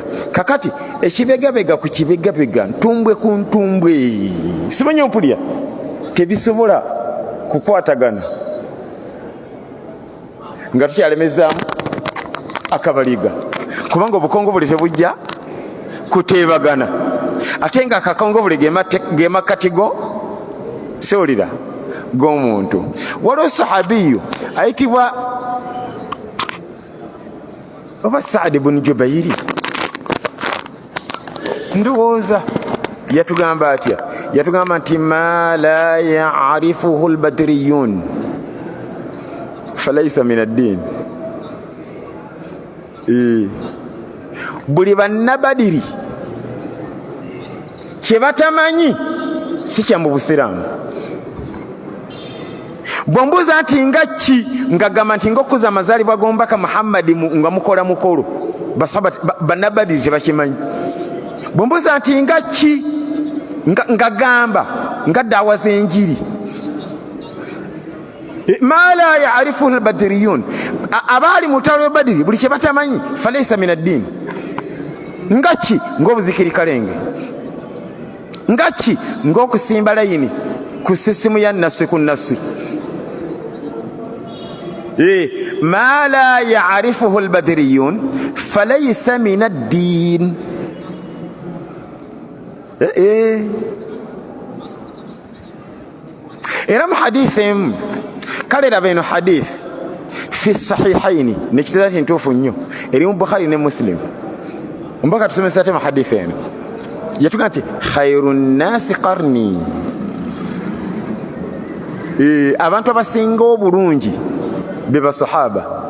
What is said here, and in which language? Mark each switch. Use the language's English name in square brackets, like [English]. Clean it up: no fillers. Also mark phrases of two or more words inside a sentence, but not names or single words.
[Ganda] Kakati ekibegabega ku kibegabega ntumbwe ku ntumbwe simanyi ompulya tebisobola kukwatagana nga tukyalemezaamu akabaliga kubanga obukongovule tebujja kuteebagana ate nga akakongovule ge makkati sewulira g'omuntu. Waliwo sahabiyu ayitibwa oba Saad bun Jubairi ndowooza yatugamba atya, yatugamba nti [Arabic] ما لا يعرفه البدريون فليس من الدين. [Ganda] Buli bannabadiri kye batamanyi si kya mu Busiraamu. Bwombuuza nti nga ki ngagamba nti ng'okuza amazaalibwa g'omubaka Muhammadi nga mukola mukolo bannabadiri tebakimanyi. Bwombuuza nti nga ki ngagamba nga ddaawa z'enjiri [Arabic] ما لا يعرفه البدريون [Ganda] abaali mu lutalo lwa Badiri buli kye batamanyi [Arabic] فليس من الدين. [Ganda] Nga ki ng'obuzikiri kalenge, nga ki ng'okusimba layini ku sisimu ya nassi ku nassi. [Arabic] ما لا يعرفه البدريون فليس من الدين. [Ganda] Era mu hadithi kale raba eno [Arabic] حديث في الصحيحين [Ganda] nekitegeeza nti ntuufu nnyo eri mu Bukhari ne Muslim. Mbaka tusomesa ate mu hadithi eno yatugamba nti [Arabic] خير الناس قرني, [Ganda] abantu abasinga obulungi be basahaba.